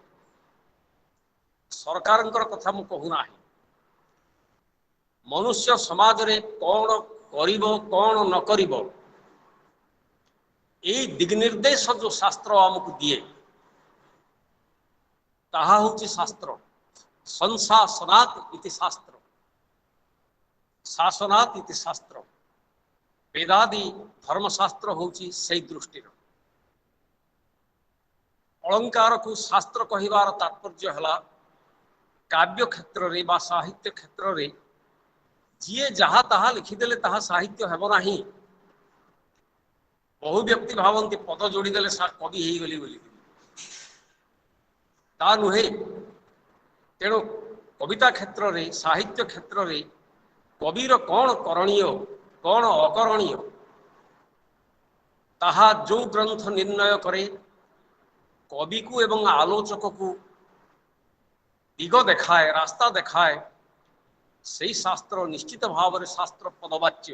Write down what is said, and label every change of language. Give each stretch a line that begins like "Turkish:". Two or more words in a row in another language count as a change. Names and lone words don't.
Odia: ସରକାରଙ୍କର କଥା ମୁଁ କହୁ ନାହିଁ। ମନୁଷ୍ୟ ସମାଜରେ କଣ କରିବ କଣ ନ କରିବ ଏହି ଦିଗ ନିର୍ଦ୍ଦେଶ ଯୋ ଶାସ୍ତ୍ର ଆମକୁ ଦିଏ ତାହା ହେଉଛି ଶାସ୍ତ୍ର।
Sanskrit: संशासनात् इति शास्त्र, शासनात् इति शास्त्र।
Odia: ବେଦାଦି ଧର୍ମଶାସ୍ତ୍ର ହେଉଛି ସେ ଦୃଷ୍ଟି। ଅଳଙ୍କାରକୁ ଶାସ୍ତ୍ର କହିବାର ତାତ୍ପର୍ଯ୍ୟ ହେଲା କାବ୍ୟ କ୍ଷେତ୍ରରେ ବା ସାହିତ୍ୟ କ୍ଷେତ୍ରରେ बा साहित्य क्षेत्र रे ଯିଏ ଯାହା ତାହା ଲେଖିଦେଲେ ତାହା ସାହିତ୍ୟ ହେବ ନାହିଁ। ବହୁ ବ୍ୟକ୍ତି ଭାବନ୍ତି ପଦ ଯୋଡ଼ିଦେଲେ କବି ହେଇଗଲି ବୋଲି, ତା ନୁହେଁ। ତେଣୁ କବିତା କ୍ଷେତ୍ରରେ, ସାହିତ୍ୟ କ୍ଷେତ୍ରରେ କବିର କ'ଣ କରଣୀୟ, କ'ଣ ଅକରଣୀୟ, ତାହା ଯେଉଁ ଗ୍ରନ୍ଥ ନିର୍ଣ୍ଣୟ କରେ, କବିକୁ ଏବଂ ଆଲୋଚକକୁ ଦିଗ ଦେଖାଏ, ରାସ୍ତା ଦେଖାଏ, ସେହି ଶାସ୍ତ୍ର ନିଶ୍ଚିତ ଭାବରେ ଶାସ୍ତ୍ର ପଦବାଚ୍ୟ।